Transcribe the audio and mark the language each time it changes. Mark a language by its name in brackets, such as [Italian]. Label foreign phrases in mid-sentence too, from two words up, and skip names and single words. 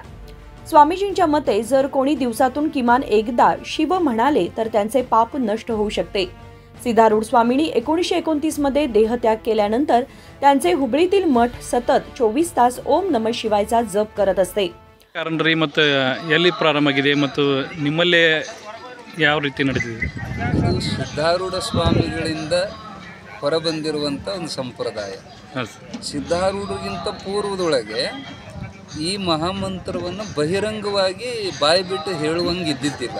[Marathi] स्वामीजींच्या मते जर कोणी दिवसातून किमान एकदा शिव म्हणाले तर त्यांचे पाप नष्ट होऊ शकते। सिद्धारूढ स्वामींनी 1929 मध्ये देहत्याग केल्यानंतर त्यांचे हुबळीतील मठ सतत 24 तास ओम नमः शिवायचा जप करत असते। [Kannada] कारण ರೀ ಮತ್ತು ಎಲ್ಲಿ ಪ್ರಾರಂಭ ಆಗಿದೆ ಮತ್ತು ನಿಮ್ಮಲ್ಲಿ ಯಾವ ರೀತಿ ನಡೆದಿದೆ? ಸಿದ್ಧಾರೂಢ ಸ್ವಾಮಿಗಳಿಂದ ಹೊರಬಂದಿರುವಂಥ ಒಂದು ಸಂಪ್ರದಾಯ। ಸಿದ್ಧಾರೂಢರಿಗಿಂತ ಪೂರ್ವದೊಳಗೆ ಈ ಮಹಾಮಂತ್ರವನ್ನು ಬಹಿರಂಗವಾಗಿ ಬಾಯಿ ಬಿಟ್ಟು ಹೇಳುವಂಗೆ ಇದ್ದಿದ್ದಿಲ್ಲ।